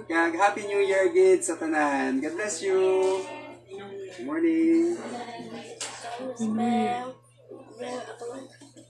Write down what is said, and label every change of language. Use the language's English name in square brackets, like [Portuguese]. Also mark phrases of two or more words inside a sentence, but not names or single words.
[English] Happy New Year, [Hiligaynon] gid sa tanan. [English] God bless you. Good morning. [Hiligaynon] Ma'am, ako lang.